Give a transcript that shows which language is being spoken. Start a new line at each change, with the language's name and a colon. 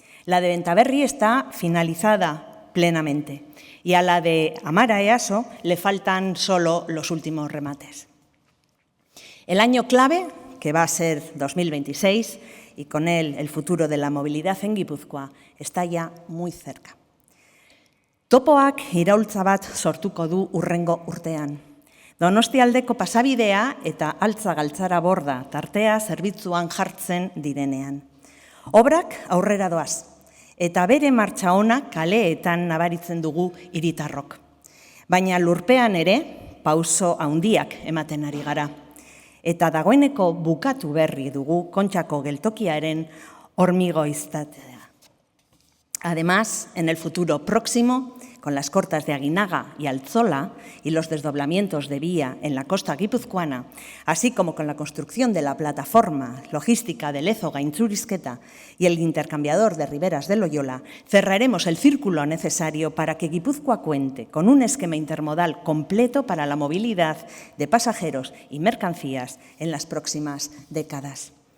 Spanish: La de Bentaberri está finalizada plenamente y a la de Amara Easo le faltan solo los últimos remates. El año clave, que va a ser 2026, y con él el futuro de la movilidad en Guipúzcoa, está ya muy cerca.
Basque: Topoak iraultza bat sortuko du urrengo urtean. Donostialdeko pasabidea eta Altza-Galtzaraborda tartea zerbitzuan jartzen direnean. Obrak aurrera doaz, eta bere martxa ona kaleetan nabaritzen dugu hiritarrok. Baina lurpean ere pauso handiak ematen ari gara. Eta dagoeneko bukatu berri dugu Kontxako geltokiaren hormigoiztatzea.
Spanish: Además, en el futuro próximo, con las cortas de Aguinaga y Altzola y los desdoblamientos de vía en la costa guipuzcoana, así como con la construcción de la plataforma logística de Lezo-Gaintxurizketa y el intercambiador de Riberas de Loyola, cerraremos el círculo necesario para que Guipúzcoa cuente con un esquema intermodal completo para la movilidad de pasajeros y mercancías en las próximas décadas.